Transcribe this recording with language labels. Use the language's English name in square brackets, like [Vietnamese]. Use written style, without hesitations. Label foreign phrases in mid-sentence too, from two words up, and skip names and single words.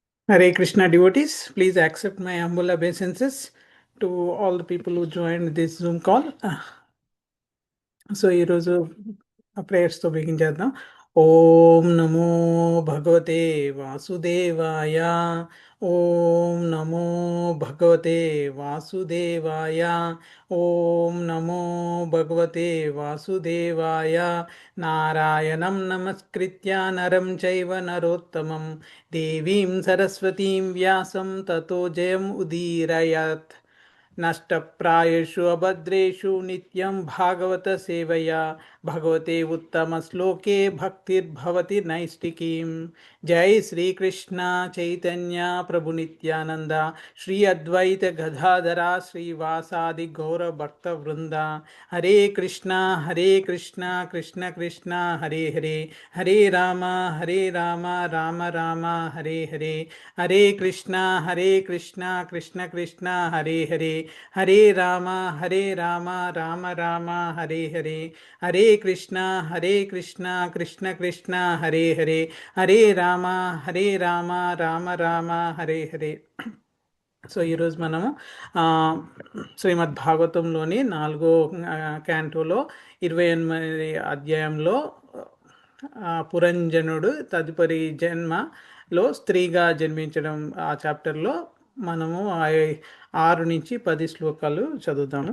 [English] Hare Krishna devotees, please accept my humble obeisances to all the people who joined this Zoom call. [Telugu] సో ఈరోజు ప్రేయర్స్తో బిగించేద్దాం. [Sanskrit] ఓం నమో భగవతే వాసుదేవాయ. ఓం నమో భగవతే వాసుదేవాయ. ఓం నమో భగవతే వాసుదేవాయ. నారాయణం నమస్కృత్య నరం చైవ నరోత్తమం దేవీం సరస్వతీం వ్యాసం తతో జయం ఉదీరయత్. నష్టప్రాయేషు అభద్రేషు నిత్యం భాగవత సేవయా భగవతే ఉత్తమ శ్లోకే భక్తిర్భవతి నైష్టికీం. జై శ్రీకృష్ణ చైతన్య ప్రభు నిత్యానంద శ్రీ అద్వైత గదాధర శ్రీవాసాది గౌర భక్త వృంద. హరే కృష్ణ కృష్ణ కృష్ణ హరే హరే, హరే రామ రామ రామ హరే హరే. హరే కృష్ణ కృష్ణ కృష్ణ హరే హరే, హరే రామ రామ రామ హరే హరే. హరే కృష్ణ కృష్ణ కృష్ణ హరే హరే, హరే రామ రామ రామ హరే హరే. [Telugu] సో ఈరోజు మనము శ్రీమద్ భాగవతంలోని 4వ క్యాంటోలో 28వ అధ్యాయంలో పురంజనుడు తదుపరి జన్మలో స్త్రీగా జన్మించడం ఆ చాప్టర్లో మనము 6 నుంచి 10 శ్లోకాలు చదువుతాము.